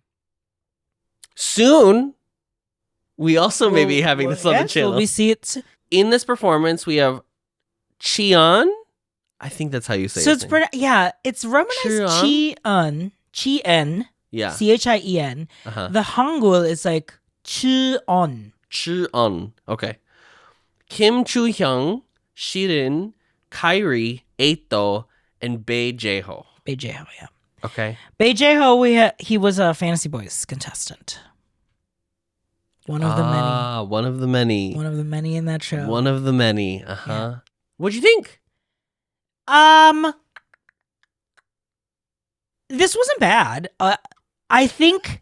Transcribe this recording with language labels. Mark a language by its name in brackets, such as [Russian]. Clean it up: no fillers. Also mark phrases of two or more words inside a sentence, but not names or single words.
[English] Soon, we also may be having this on the channel. Will we see it? In this performance, we have Cheon. I think that's how you say it. So it's romanized Chien. Yeah. Chien. The Hangul is like Cheon. Cheon. Okay. Kim Chu-hyung, Shirin, Kairi, Eito, and Bae Jae-ho. Bae Jae-ho, yeah. Okay. Bae Jae-ho, he was a Fantasy Boys contestant. One of the many. One of the many. One of the many in that show. One of the many. Yeah. What'd you think? This wasn't bad. I think